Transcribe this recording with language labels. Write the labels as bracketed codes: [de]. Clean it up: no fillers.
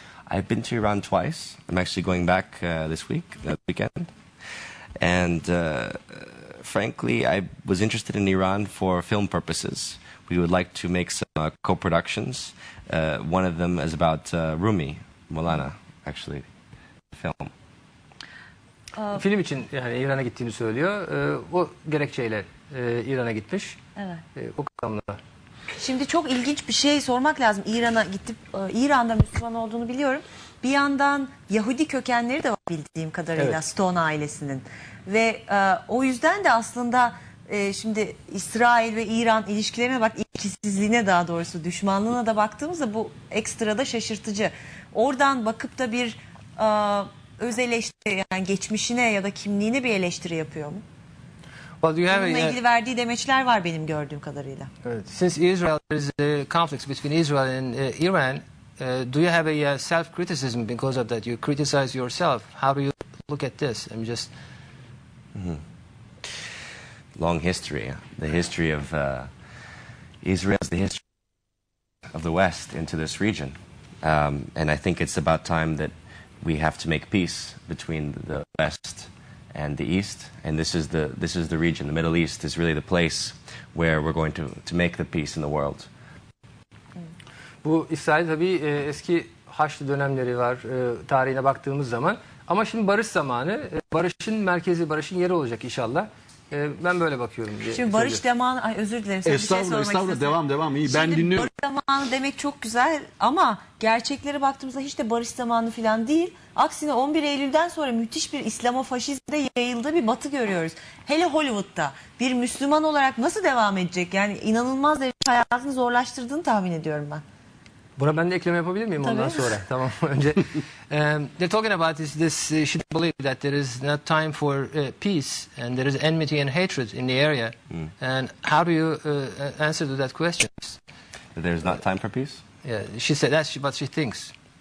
[en] I've been to Iran twice. I'm actually going back this weekend. And frankly, I was interested in Iran for film purposes. We would like to make some co-productions. One of them is about Rumi, Molana, actually, film. [tr] Film için yani İran'a gittiğini söylüyor. O gerekçeyle İran'a gitmiş. Evet. O kapsamda. Şimdi çok ilginç bir şey sormak lazım. İran'a gidip İran'da Müslüman olduğunu biliyorum. Bir yandan Yahudi kökenleri de var bildiğim kadarıyla Stone ailesinin. Ve o yüzden de aslında şimdi İsrail ve İran ilişkilerine bak, ilgisizliğine daha doğrusu düşmanlığına da baktığımızda bu ekstra da şaşırtıcı. Oradan bakıp da bir öz eleştiri yani geçmişine ya da kimliğine bir eleştiri yapıyor mu? Bununla ilgili verdiği demeçler var benim gördüğüm kadarıyla. [en] Since Israel there is a conflict between Israel and Iran, do you have a self-criticism because of that? You criticize yourself. How do you look at this? I'm just long history. The history of Israel is the history of the West into this region, and I think it's about time that we have to make peace between the West and the East, and this is the region. The Middle East is really the place where we're going to make the peace in the world. [tr] Bu İsrail tabii eski Haçlı dönemleri var tarihine baktığımız zaman. Ama şimdi barış zamanı, barışın merkezi, barışın yeri olacak inşallah. Ben böyle bakıyorum diye. Şimdi barış zamanı, ay özür dilerim. Sen bir şey sormak Estağfurullah, devam iyi. Ben Şimdi dinliyorum. barış zamanı demek çok güzel ama gerçeklere baktığımızda hiç de barış zamanı falan değil. Aksine 11 Eylül'den sonra müthiş bir İslamofaşizmde yayıldığı bir batı görüyoruz. Hele Hollywood'da bir Müslüman olarak nasıl devam edecek? Yani inanılmaz derecede hayatını zorlaştırdığını tahmin ediyorum ben. Buna ben de ekleme yapabilir miyim ondan sonra? Tamam. [en] Önce they're talking about this she don't believe that there is not time for peace and there is enmity and hatred in the area. And how do you answer to that question? That there's not time for peace? Yeah, she said that's what she thinks.